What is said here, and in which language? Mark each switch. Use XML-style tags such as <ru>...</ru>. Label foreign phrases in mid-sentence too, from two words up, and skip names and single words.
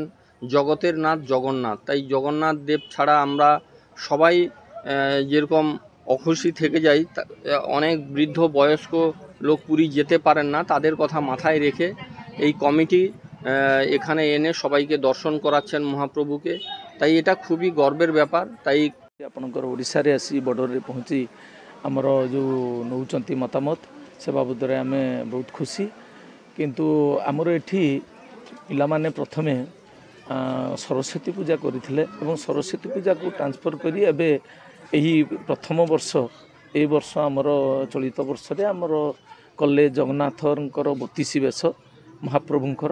<bn>জগতের নাথ জগন্নাথ, তাই জগন্নাথ দেব ছাড়া আমরা সবাই যেরকম অখুশি থেকে যাই, অনেক বৃদ্ধ বয়স্ক লোক পুরী যেতে পারেন না, তাদের কথা মাথায় রেখে এই কমিটি এখানে এনে সবাইকে দর্শন করাচ্ছেন মহাপ্রভুকে। তাই এটা খুবই গর্বের ব্যাপার। তাই</bn> <or>ଆପଣଙ୍କର ଓଡ଼ିଶାରେ ଆସି ବର୍ଡ଼ରରେ ପହଞ୍ଚି ଆମର ଯେଉଁ ନେଉଛନ୍ତି ମତାମତ, ସେ ବାବଦରେ ଆମେ ବହୁତ ଖୁସି। କିନ୍ତୁ ଆମର ଏଠି ପିଲାମାନେ ପ୍ରଥମେ ସରସ୍ୱତୀ ପୂଜା କରିଥିଲେ ଏବଂ ସରସ୍ୱତୀ ପୂଜାକୁ ଟ୍ରାନ୍ସଫର୍ କରି ଏବେ ଏହି ପ୍ରଥମ ବର୍ଷ, ଏହି ବର୍ଷ ଆମର ଚଳିତ ବର୍ଷରେ ଆମର କଲେ ଜଗନ୍ନାଥଙ୍କର 32 ବେଶ ମହାପ୍ରଭୁଙ୍କର।</or>